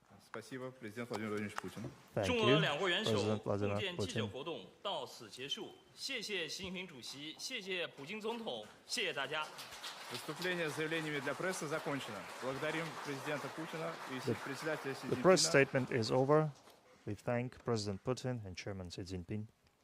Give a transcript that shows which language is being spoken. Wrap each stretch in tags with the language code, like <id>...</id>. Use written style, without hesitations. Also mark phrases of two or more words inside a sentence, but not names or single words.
<ru>Спасибо, президент Владимир Владимирович Путин.</ru> <en>Thank</en> <zh>中</zh> <en>you,</en> <zh>俄两国元首</zh> <en>President</en> <zh>共</zh> <en>Vladimir</en> <zh>建记者</zh> <en>Putin.</en> <zh>活动到此结束，谢谢习近平主席，谢谢普京总统，谢谢大家。</zh> <ru>Выступление с заявлениями для прессы закончено. Благодарим президента Путина и председателя Си</ru> <en>The press</en> <ru>Цзиньпина.</ru> <en>statement is over. We thank President Putin and Chairman Xi Jinping.</en>